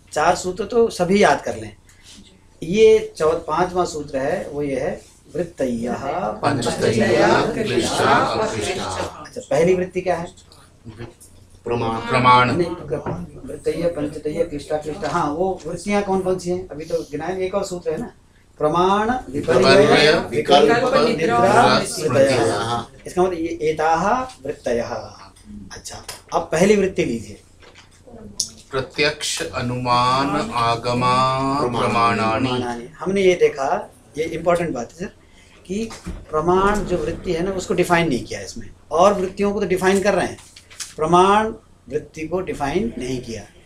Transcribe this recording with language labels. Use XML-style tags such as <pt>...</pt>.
<hi>4 सूत्र तो सभी याद कर लें। ये 5वां सूत्र है, वो ये है</hi> <sa>वृत्तयः पंचतयः क्लिष्ट अक्लिष्ट।</sa> <hi>अच्छा, पहली वृत्ति क्या है? प्रमाण।</hi> <sa>वृत्तयः पंचतयः क्लिष्ट अक्लिष्ट।</sa> <hi>हाँ, वो वृत्तियाँ कौन कौन सी हैं? अभी तो गिनाए। एक और सूत्र है ना,</hi> <sa>प्रमाण विपर्यय विकल्प निद्रा स्मृतयः।</sa> <hi>इसका मतलब ये</hi> <sa>एताः वृत्तयः।</sa> <hi>अच्छा, अब पहली वृत्ति लीजिए।</hi> <sa>प्रत्यक्ष अनुमान आगमा प्रमाणानि।</sa> <hi>हमने ये देखा, ये इम्पोर्टेंट बात है सर, कि प्रमाण जो वृत्ति है ना उसको डिफाइन नहीं किया इसमें, और वृत्तियों को तो डिफाइन कर रहे हैं, प्रमाण वृत्ति को डिफाइन नहीं किया।</hi>